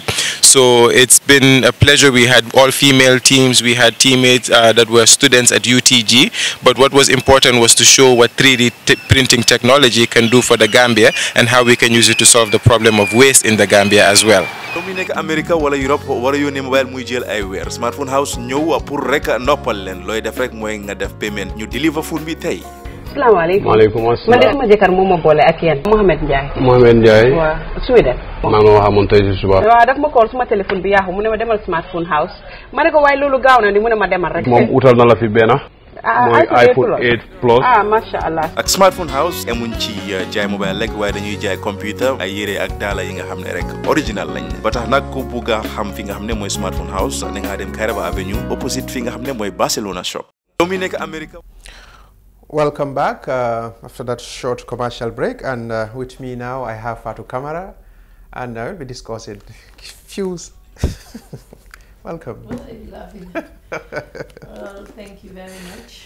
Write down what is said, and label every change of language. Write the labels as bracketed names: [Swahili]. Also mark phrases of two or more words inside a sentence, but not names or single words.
[English] So it's been a pleasure. We had all female teams, we had teammates that were students at UTG, but what was important was to show what 3D printing technology can do for the Gambia and how we can use it to solve the problem of waste in the Gambia as well. [Wolof] Dominique America wala Europe wala yone mobile muy jël ay weer Smartphone House ñëw pour rek noppal leen looy def rek mooy nga def payment ñu [English] deliver phone [Wolof] bi tey. [Arabic] Assalamualaikum. Waalaikumsalam. [Wolof] Man de sama jëkkër moom ma boole ak yéen. Mohamed Ndiaye. Mohamed Ndiaye. waaw Sweden. maa ngi waxamoon tey si suba. waaw daf ma call suma téléphone bi yaaxu mu ne ma demal Smartphone House. ma ne ko waaye loolu gaaw na ni mu ne ma demal rek. moom utal na la fi benn. mooy iPhone 8 Plus. [Arabic] masha Allah. [Wolof] ak Smartphone House emuñ ci jaay mobile rek waaye dañuy jaay computer ay yére ak daala yi nga xam ne rek original lañ ba tax nag ku bugg a xam fi nga xam ne mooy Smartphone House da nga dem Kairaba Avenue opposite fi nga xam ne mooy Barcelona shop. Dominique America. [English] Welcome back after that short commercial break, and with me now I have Fatou Camara, and we'll be discussing fuse. Welcome. Well, I love it. Well, thank you very much.